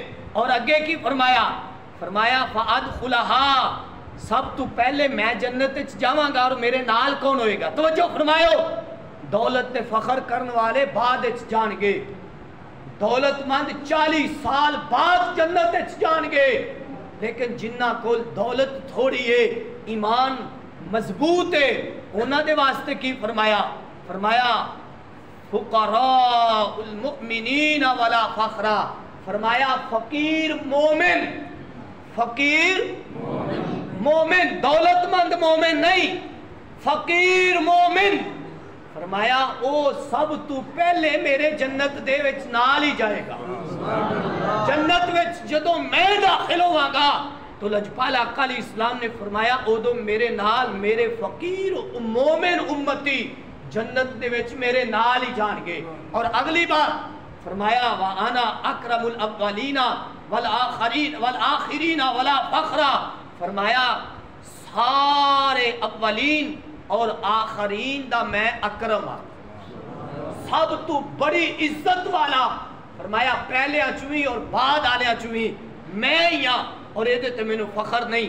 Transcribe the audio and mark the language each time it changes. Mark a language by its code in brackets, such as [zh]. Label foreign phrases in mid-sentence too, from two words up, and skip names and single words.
[pa] اور اگے کی فرمایا فَأَدْخُلَهَا، سب تو پہلے میں جنت جاواں گا، اور میرے نال کون ہوئے گا؟ توجہ فرماؤ، دولت تے فخر کرنے والے بعد جان گے، دولت مند 40 سال بعد جنت جان گے، لیکن جنہ کول دولت تھوڑی ہے، ایمان مضبوط ہے، انہاں دے واسطے کی فرمایا [ar] فقراء المؤمنین ولا فخرا، [pa] فرمایا فقیر مومن، دولت مند مومن نہیں، فقیر مومن، فرمایا او سب تو پہلے میرے جنت دے وچ نال ہی جائے گا۔ جنت وچ جدوں میں داخل ہواں گا تو لجپالا آقا [ar] علیہ السلام [pa] نے فرمایا ادو میرے نال میرے فقیر مومن امتی جنت دے وچ میرے نال ہی جان گے۔ اور اگلی بات فرمایا [ar] وَأَنَا أَكْرَمُ الْأَوَّلِينَ وَالْآخِرِينَ وَلَا فَخْرًا، [pa] فرمایا سارے اولین اور آخرین دا میں اکرم ہاں، سب تو بڑی عزت والا، فرمایا پہلے چوئی اور بعد آلے چوئی میں ہی ہاں، اور یہ دیتے میں نے فخر نہیں۔